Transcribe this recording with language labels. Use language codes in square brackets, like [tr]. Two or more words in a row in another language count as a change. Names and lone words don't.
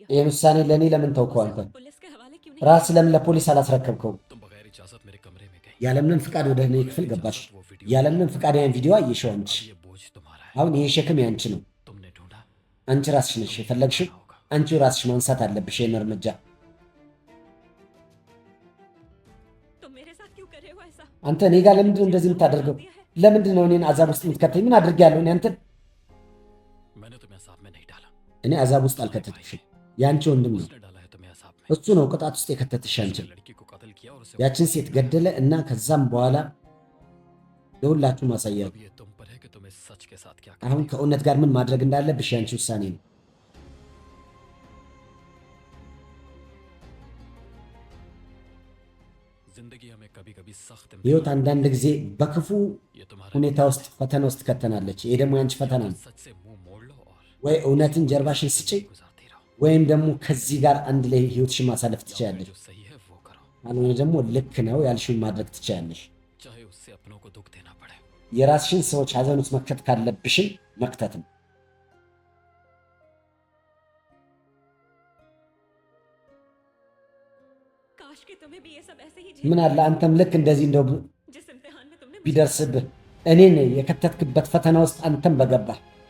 [am] ይህን ውሳኔ ለእኔ ለምን ተውከው? አንተ [hi] पुलिस के हवाले क्यों नहीं [am] ራስ ለምን ለፖሊስ አላስረከብከው? [hi] तुम बगैर इजाजत मेरे कमरे में गई। [am] ያለምንም ፍቃድ ወደ እኔ ክፍል ገባሽ። ያለምንም ፍቃድ ያን ቪዲዮ አየሽው አንቺ። [hi] ये बोझ तुम्हारा है। [am] አሁን ይሄ ሸክም ያንቺ ነው። [hi] तुमने ढूंढा [am] አንቺ ራስሽ ነሽ የፈለግሽው። አንቺ ራስሽ ማንሳት አለብሽ ይህን እርምጃ። [hi] तुम मेरे साथ क्यों कर रहे हो ऐसा? [am] አንተ እኔ ጋር ለምንድን ነው እንደዚህ የምታደርገው? ለምንድን ነው እኔን አዛብ ውስጥ የምትከተኝ? ምን አድርጌያለሁ እኔ አንተን? [hi] मैंने तुम्हें असाब में नहीं डाला, [am] እኔ አዛብ ውስጥ አልከተትሽም። የአንቺ ወንድም ነው [hi] उसने डाला है तुम्हें असाब में। [am] እሱ ነው ቅጣት ውስጥ የከተትሽ አንቺን። [hi] लड़की को कत्ल किया और उसे [am] ያችን ሴት ገደለ እና ከዛም በኋላ ለሁላችሁም አሳያለሁ። [hi] अब ये तुम पर है कि तुम इस सच के साथ क्या [am] አሁን [hi] करोगे। [am] ከእውነት ጋር ምን ማድረግ እንዳለብሽ ያንቺ ውሳኔ ነው። [hi] जिंदगी हमें कभी कभी सख्त [am] ህይወት አንዳንድ ጊዜ በክፉ [hi] ये तुम्हारा [am] ሁኔታ ውስጥ ፈተና ውስጥ ከተናለች። ይሄ ደግሞ ያንቺ ፈተና ነው። [hi] सच से मुंह मोड़ लो और [am] ወይ እውነትን ጀርባሽን ስጪ [hi] गुजारती रहो। [am] ወይም ደግሞ ከዚህ ጋር አንድ ላይ ህይወትሽን ማሳለፍ ትችያለሽ። [hi] जो सही है वो करो, [am] ካልሆነ ደግሞ ልክ ነው ያልሽውን ማድረግ ትችያለሽ። [hi] चाहे उससे अपनों को दुख देना पड़े। [am] የራስሽን ሰዎች ሀዘን ውስጥ መክተት ካለብሽም መክተትም። [hi] काश कि तुम्हें भी ये सब ऐसे ही [am] ምን አለ አንተም ልክ እንደዚህ እንደው [hi] जिस इम्तिहान में तुमने मुझे [am] ቢደርስብህ እኔን የከተትክበት ፈተና ውስጥ አንተም በገባህ።